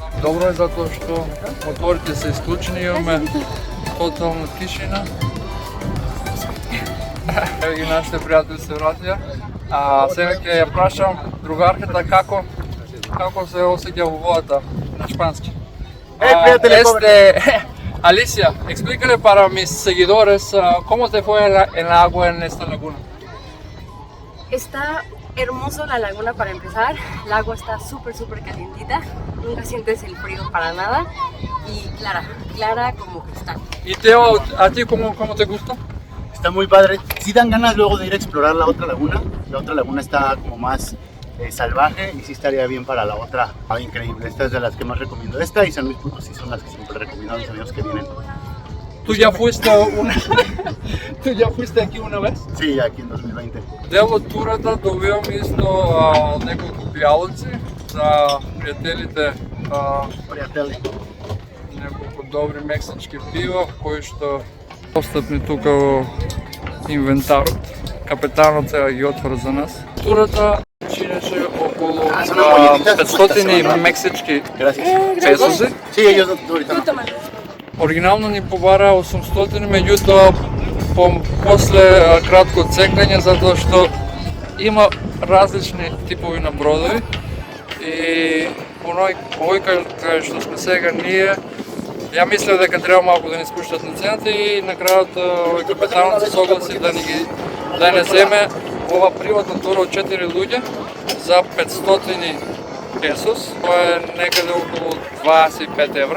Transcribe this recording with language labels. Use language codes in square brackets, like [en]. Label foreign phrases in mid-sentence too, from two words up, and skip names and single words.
[mk] Добро е затоа што моторите се исклучени, имаме тотална тишина. И нашите пријатели се вратија. А сега ќе ја прашам другарката како се осеќа во водата на шпански. [es] Alicia, explícale para mis seguidores cómo te fue en el agua en esta laguna. Está hermoso la laguna para empezar, el agua está súper calientita, nunca sientes el frío para nada y clara como cristal. ¿Y Teo, a ti cómo te gusta? Está muy padre, sí dan ganas luego de ir a explorar la otra laguna está como más salvaje y sí estaría bien para la otra. Increíble, esta es de las que más recomiendo. Esta y San Luis Potosí son las que siempre recomiendo a mis amigos que vienen. ¿Tú ya fuiste aquí una vez? Sí, aquí en 2020. [mk] Дел од турата добивам исто неколку пијалоци за пријателите, неколку добри мексички пива кои што достапни тука во инвентарот. Капетанот сега ги отвора за нас. Турата чинеше околу 500 мексички песози. [es] Sí, ellos ahorita no. [mk] Оригинално ни побара 800, меѓутоа после кратко цекање, затоа што има различни типови на бродови и овој кај што сме сега ние, ја мислев дека треба малку да ни спуштат на цената и на крајот овој капетанот се согласи да не земе ова приватна тура од 4 луѓе за 500 песос, тоа е некаде околу 25 евра.